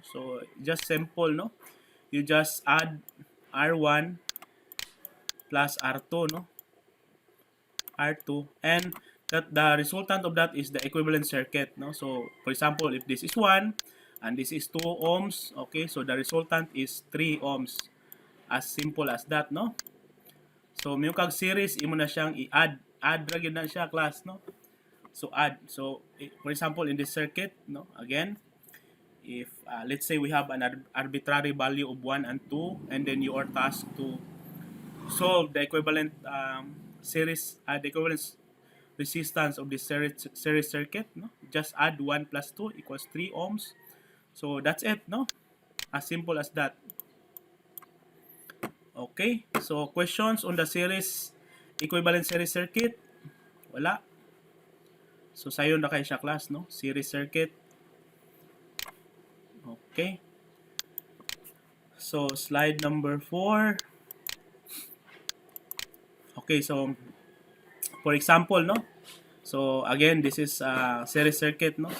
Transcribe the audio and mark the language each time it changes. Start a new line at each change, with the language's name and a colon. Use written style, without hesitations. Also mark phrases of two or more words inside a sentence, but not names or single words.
English: So just simple no. You just add R1 plus R2 no. R2, and that the resultant of that is the equivalent circuit no. So for example, if this is 1 and this is 2 ohms, okay, so the resultant is 3 ohms. As simple as that no.
Cebuano: So may kag series imo na siyang i-add ra gyud na siya class no.
English: So add. So for example in this circuit no, again, if let's say we have an arbitrary value of 1 and 2, and then you are tasked to solve the equivalent series, the equivalent resistance of the series circuit no. Just add 1 plus 2 equals 3 ohms. So that's it no, as simple as that. Okay, so questions on the series, equivalent series circuit?
Cebuano: Wala. So sayon na kayo siya class, no?
English: Series circuit. Okay. So slide number 4. Okay, so for example, no? So again, this is a series circuit, no?